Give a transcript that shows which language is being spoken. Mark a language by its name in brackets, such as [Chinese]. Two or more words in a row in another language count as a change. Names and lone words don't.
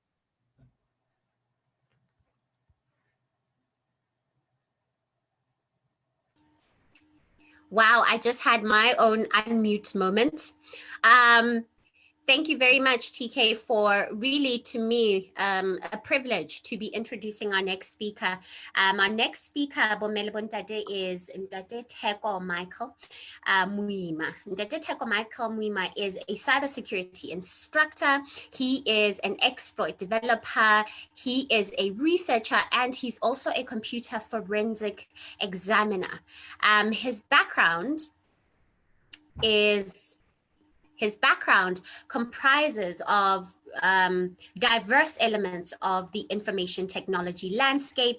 [English] Wow, I just had my own unmute moment. Thank you very much, TK, for really, to me, a privilege to be introducing our next speaker. Our next speaker, Ntate, is Ntate Theko Michael Moima. Ntate Theko Michael Moima is a cybersecurity instructor. He is an exploit developer. He is a researcher, and he's also a computer forensic examiner. His background comprises of diverse elements of the information technology landscape.